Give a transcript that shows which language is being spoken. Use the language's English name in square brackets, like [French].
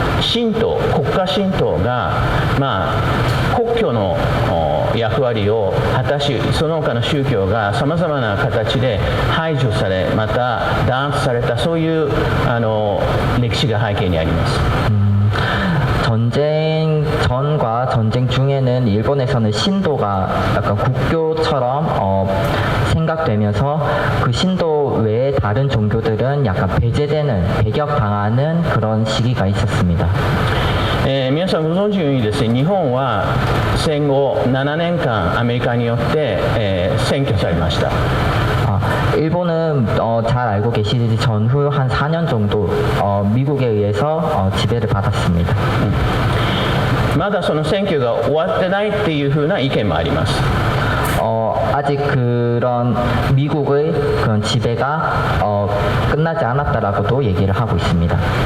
[Japanese] 神道、国家神道が、国教の役割を果たし、その他の宗教がさまざまな形で排除され、また弾圧された、そういう歴史が背景にあります。 [Korean] 전쟁 전과 전쟁 중에는 일본에서는 신도가 약간 국교처럼 생각되면서 그 신도 외에 다른 종교들은 약간 배제되는, 배격당하는 그런 시기가 있었습니다. [Japanese] 皆さんご存知のようにですね、日本は戦後7年間アメリカによって、占拠されました。 [Korean] 일본은 잘 알고 계시듯이 전후 한 4년 정도 미국에 의해서 지배를 받았습니다. [Japanese] まだその選挙が終わってないっていうふうな意見もあります。 [Korean] 아직 그런 미국의 그런 지배가 끝나지 않았다라고도 얘기를 하고 있습니다.